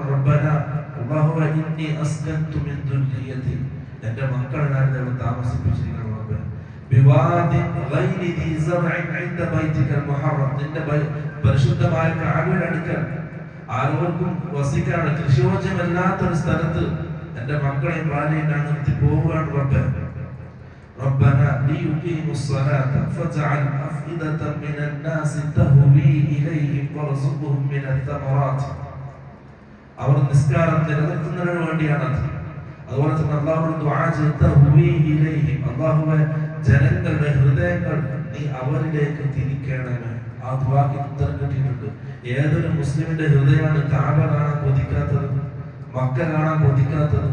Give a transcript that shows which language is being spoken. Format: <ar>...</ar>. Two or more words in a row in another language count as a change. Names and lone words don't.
<ar>ربنا الله إني أسكنت من ذريتي,</ar> <ml>എൻ്റെ മക്കളെ ഞാൻ ഇവിടെ താമസിപ്പിച്ചിരിക്കണം റബ്ബേ.</ml> <ar>بواد غير ذي زرع عند بيتك المحرم,</ar> <ml>നിന്റെ പരിശുദ്ധമായ കഅബയുടെ അടുക്കൽ ആരോർക്കും വസിക്കാനുള്ള കൃഷിയോജ്യമല്ലാത്തൊരു സ്ഥലത്ത് എൻ്റെ മക്കളെയും ഭാര്യയും ഞാൻ നിർത്തി പോവുകയാണ് റബ്ബേ.</ml> <ar>ربنا ليقيموا الصلاة فاجعل أفئدة من الناس تهوي إليهم وارزقهم من الثمرات.</ar> <ml>അവർ നിസ്കാരം നിലനിർത്തുന്നതിന് വേണ്ടിയാണത്. അതുപോലെ തന്നെ അല്ലാഹുവിനോട് ദുആ ചെയ്ത്</ml> <ar>تهوي إليهم,</ar> <ml>അല്ലാഹുവേ ജനങ്ങളുടെ ഹൃദയങ്ങൾ നീ അവരിലേക്ക് തിരിക്കണമേ. ആ ദുആക്ക് ഉത്തരം കിട്ടിയിട്ടുണ്ട്. ഏതൊരു മുസ്ലിമിന്റെ ഹൃദയമാണ് കഅബ കാണാൻ കൊതിക്കാത്തത്, മക്ക കാണാൻ കൊതിക്കാത്തത്?</ml>